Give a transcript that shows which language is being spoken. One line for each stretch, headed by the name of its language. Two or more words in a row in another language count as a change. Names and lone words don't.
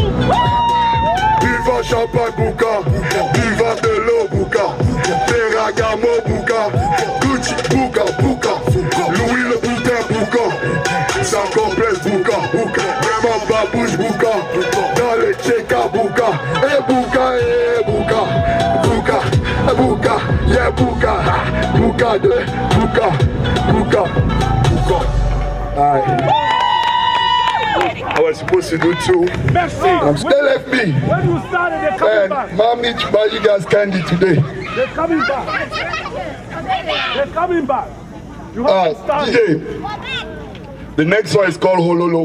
French: Viva champagne, Bouka. Viva de l'eau, Bouka. Ferragamo, Bouka. Gucci, Bouka, Bouka. Louis le boutin, Bouka. Sans complexe, Bouka, Bouka. Vraiment babouche, Bouka. Dans le Tcheka, Bouka. Eh Bouka, eh Bouka. Bouka, Bouka, yeah Bouka. Bouka de, Bouka, Bouka, Bouka.
English: Alright. I was supposed to do two. Merci. I'm still left me. When you started, they're coming back. And Mom needs to buy you guys candy today. They're coming back. They're coming back. You haven't started. DJ, the next one is called Hololo.